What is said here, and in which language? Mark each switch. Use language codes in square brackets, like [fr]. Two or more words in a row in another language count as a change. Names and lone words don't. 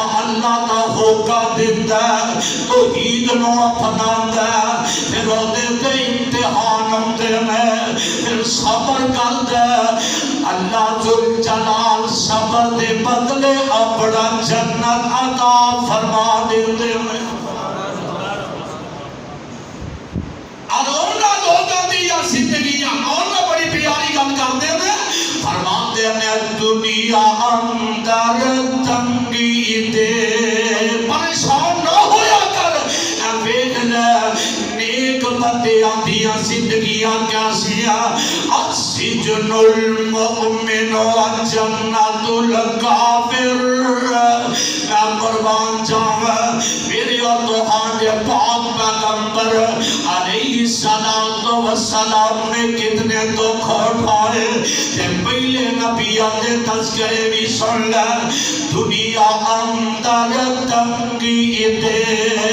[pa] اللہ دا ہوکا دیتا ہے توحید نو اپناتا ہے پھر وہ تے امتحان ہوندے میں پھر صبر کردا اللہ ذل جلال صبر دے بدلے اپنا جنت عطا فرما دیندے میں اور انہاں لوگاں دی زندگیاں انہاں بڑی پیاری گل کردے ہیں فرماتے ہیں دنیا اندر تنگی دے پریشان نہ ہویا کر ویکھ لے نیک بندیاں دیاں زندگیاں کیسیاں [ar] السجن المؤمن والجنت الکافر [pa] میں قربان جاواں میرے اور تہاڈے پاک پیغمبر علیہ السلام نے کتنے دکھ اٹھائے تے پہلے نبیوں دے تذکرے بھی سن لے دنیا اندر تنگی دے